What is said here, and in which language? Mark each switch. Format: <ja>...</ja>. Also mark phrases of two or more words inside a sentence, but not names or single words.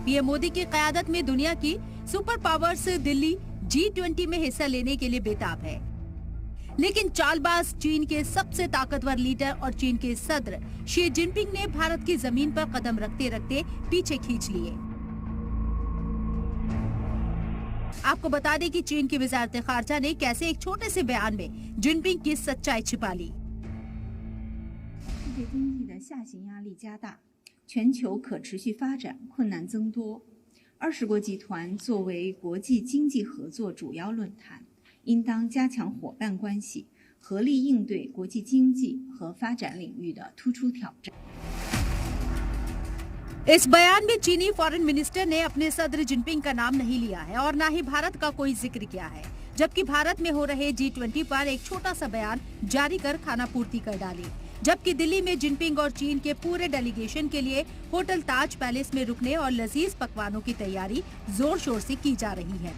<hi>पीएम मोदी की क़यादत में दुनिया की</hi> <en>super powers</en> <hi>दिल्ली G20 में हिस्सा लेने के लिए बेताब है, लेकिन चालबाज चीन के सबसे ताकतवर लीडर और चीन के सदर शी जिनपिंग ने भारत की जमीन पर कदम रखते रखते पीछे खींच लिए। आपको बता दें कि चीन की वजारत खारजा ने कैसे एक छोटे से बयान में जिनपिंग की सच्चाई छिपा ली।</hi> <zh>世界经济的下行压力加大，全球可持续发展困难增多。20国集团作为国际经济合作主要论坛，应当加强伙伴关系，合力应对国际经济和发展领域的突出挑战。</zh> <hi>इस बयान में चीनी</hi> <en>foreign minister</en> <hi>ने अपने सदर जिनपिंग का नाम नहीं लिया है और न ही भारत का कोई जिक्र किया है, जबकि भारत में हो रहे G20 पर एक छोटा सा बयान जारी कर खानापूर्ति कर डाली। जबकि दिल्ली में जिनपिंग और चीन के पूरे डेलीगेशन के लिए होटल ताज पैलेस में रुकने और लजीज पकवानों की तैयारी जोर शोर से की जा रही है।</hi>